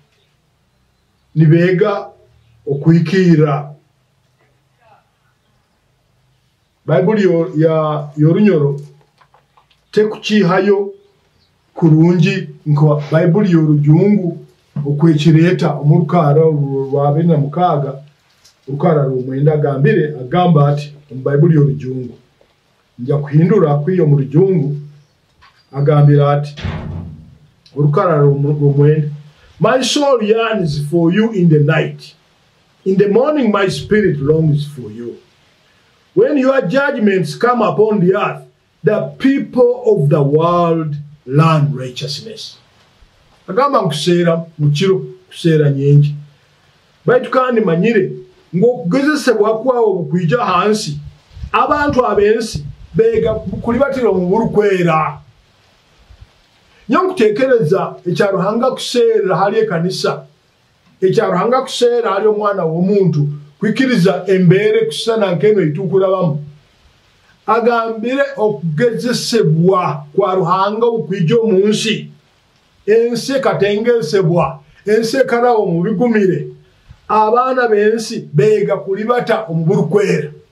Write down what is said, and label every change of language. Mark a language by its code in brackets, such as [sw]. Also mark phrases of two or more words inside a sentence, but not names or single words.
[nyo] nibega okwikiira Bible yorunyoro tekukihayo kurungi nko Bible yorujungu okwekireta omurukara rwa 26 urukara rumwenda agamba ati mu Bible yorujungu njya kuhindura kwiyo mu rujungu agambira ati urukara rumwenda [en] my soul yearns for you in the night in the morning my spirit longs for you when your judgments come upon the earth the people of the world learn righteousness [nyo] agamba nkuseera mukiro kuseera nyengi baitu kandi manyire ng'okugezesebwa kwawo bukwija hansi abantu abensi bega kulibatira mu burukwera nyo nkutekereza ekya Ruhanga kuseera hali ekanisa ekya Ruhanga kuseera hali omwana w'omuntu kwikiriza embeere kusana nkeno itukulabamu agambire okugezesebwa kwa Ruhanga bukwija omunsi ensi katengesebwa ensi karawo mu bigumire abaana b'ensi bega kulibata omuburukwera